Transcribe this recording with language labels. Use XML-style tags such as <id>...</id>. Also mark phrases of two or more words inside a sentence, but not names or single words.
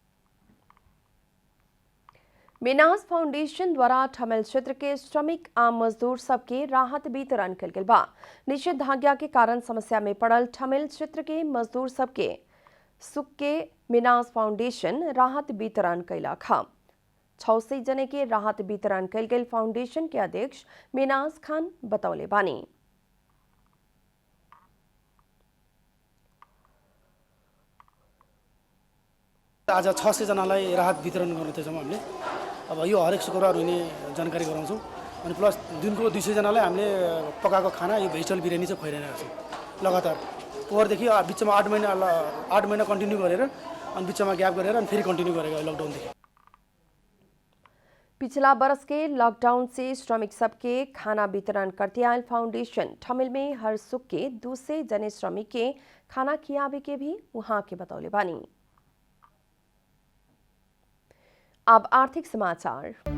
<bho>मिनास फाउंडेशन द्वारा ठमेल क्षेत्र के श्रमिक आ मजदूर सबके राहत वितरण कल गेल बा। निषेधाज्ञा के कारण समस्या में पड़ल ठमेल क्षेत्र के मजदूर सबके सुख के मिनास फाउंडेशन राहत वितरण कैलक है। 600 जने के राहत वितरण कैल गेल फाउंडेशन के अध्यक्ष मिनास खान बतौले बानी।</bho> <ne>आज 600 जनालाई राहत वितरण गर्दैछौँ हामीले। अब यो हरेक शुक्रबार हुने जानकारी गराउँछौँ अनि प्लस दिनको 200 जनालाई हामीले पकाएको खाना यो भेजिटेबल बिरयानी चाहिँ खुवाइरहेका छौँ लगातार। पोहोरदेखि बिचमा 8 महिना कन्टिन्यू गरेर अनि बिचमा ग्याप गरेर अनि फेरि कन्टिन्यू गरेको लकडाउनदेखि।</ne> <bho>पिछला बरस के लॉकडाउन से श्रमिक सबके खाना वितरण करते आयल फाउंडेशन ठमेल में हर सुख के 200 जने श्रमिक के खाना खियावे के भी वहां के बतौले बानी। अब आर्थिक समाचार।</bho>